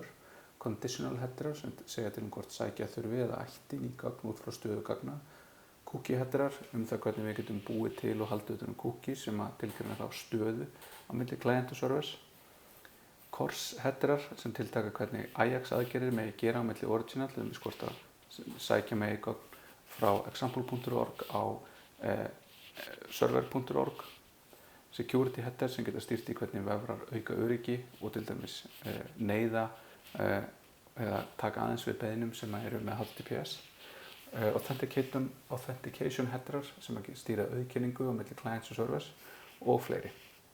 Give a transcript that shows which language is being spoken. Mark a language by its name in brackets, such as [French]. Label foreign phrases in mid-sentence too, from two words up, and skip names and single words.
[Icelandic] conditional headerar sem segja til hvort sækja þurfi eða ætti ný gögn út frá stöðu gagna, cookie headerar það hvernig við getum búið til og haldið utan cookies sem að tilgreina þá stöðu á milli client og servers, CORS headerar sem tiltaka hvernig Ajax aðgerðir megi gera á milli original, til dæmis hvort að sækja megi gögn frá example.org á server.org, [English] security header [Icelandic] sem geta stýrt í hvernig vefrar auka öryggi og til dæmis neyða eða taka aðeins við beiðnum sem eru með HTTPS, authentication headerar sem stýra auðkenningu á milli clients og servers og fleiri.